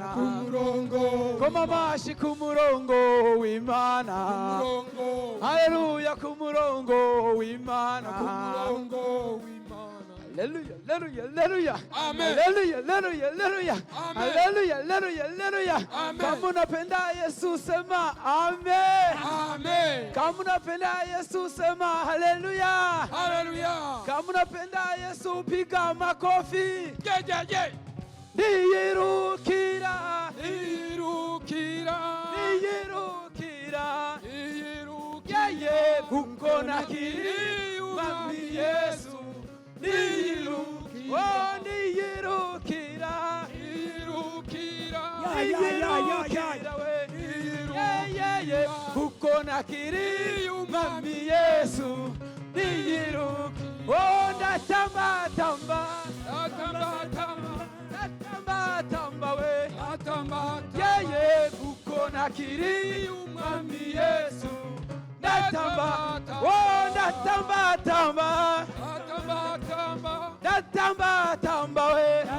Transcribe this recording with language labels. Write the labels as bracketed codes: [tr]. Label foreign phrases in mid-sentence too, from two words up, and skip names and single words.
[rw] ku murongo koma amashi ku murongo w'Imana haleluya ku murongo w'Imana ku murongo w'Imana haleluya haleluya haleluya Amen. haleluya haleluya haleluya Amen. haleluya haleluya haleluya Amen. [sw] kama unapenda Yesu sema amen amen kama unapenda Yesu sema haleluya haleluya kama unapenda Yesu piga makofi jejeje [rw] niyirukira irukira niyirukira irukira yeye kuko nakiri mwami Yesu niyirukira oh niyirukira irukira niyirukira we yeye kuko nakiri mwami Yesu niyirukira oh ndatamba tamba ndatamba tamba we yeye kuko nakiri umwami Yesu ndatamba oh ndatamba tamba ndatamba tamba we